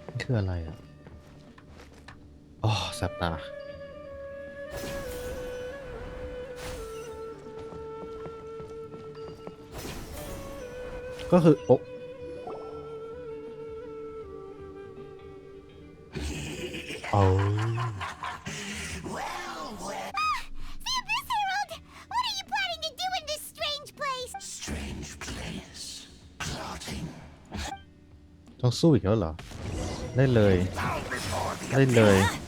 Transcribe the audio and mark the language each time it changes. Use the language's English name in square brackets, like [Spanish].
[Thai] คืออะไรอ่ะอ๋อแสบตาก็คือโอ้เอา [English] The Abyss Herald! What are you planning to do in this strange place? Strange place. Plotting. [Thai] ต้องสู้อีกแล้วเหรอ ได้เลย ได้เลย